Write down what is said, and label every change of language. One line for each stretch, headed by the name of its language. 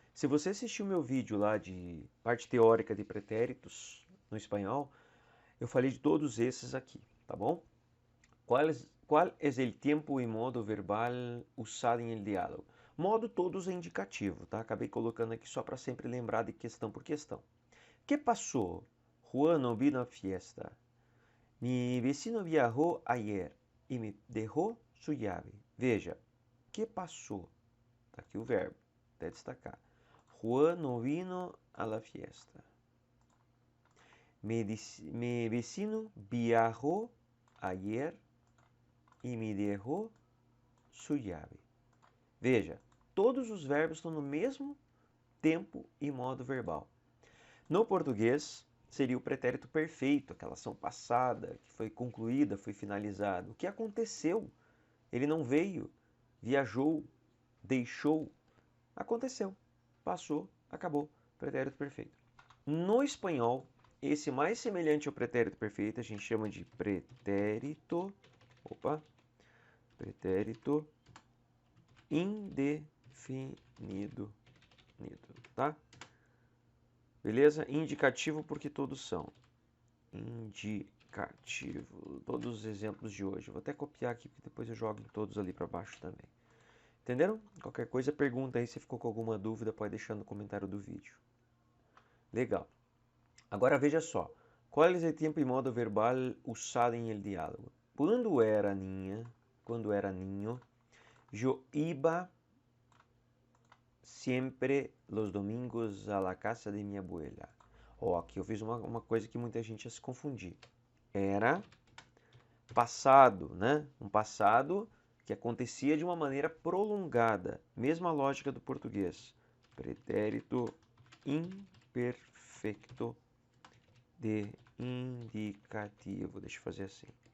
Portuguese: Se você assistiu meu vídeo lá de parte teórica de pretéritos no espanhol, eu falei de todos esses aqui, tá bom? Qual é o tempo e modo verbal usado em el diálogo? Modo todos é indicativo, tá? Acabei colocando aqui só para sempre lembrar de questão por questão. Que passou?
Spanish: Juan no vino a fiesta. Mi vecino viajó ayer e me dejó su llave.
Portuguese: Veja, que passou? Tá aqui o verbo, até destacar.
Spanish: Juan no vino a la fiesta. Mi vecino viajó ayer e me dejó su llave.
Portuguese: Veja, todos os verbos estão no mesmo tempo e modo verbal. No português, seria o pretérito perfeito, aquela ação passada, que foi concluída, foi finalizada. O que aconteceu? Ele não veio, viajou, deixou. Aconteceu, passou, acabou. Pretérito perfeito. No espanhol, esse mais semelhante ao pretérito perfeito, a gente chama de pretérito indefinido, tá? Beleza? Indicativo porque todos são. Indicativo. Todos os exemplos de hoje. Vou até copiar aqui, porque depois eu jogo em todos ali para baixo também. Entenderam? Qualquer coisa, pergunta aí, se ficou com alguma dúvida, pode deixar no comentário do vídeo. Legal. Agora veja só. Qual é o tempo e modo verbal usado em el diálogo?
Spanish: Quando era niño, yo iba siempre los domingos a la casa de mi abuela.
Portuguese: Ó, aqui eu fiz uma coisa que muita gente ia se confundir. Era passado, né? Um passado que acontecia de uma maneira prolongada. Mesma lógica do português. Pretérito imperfeito de indicativo. Deixa eu fazer assim.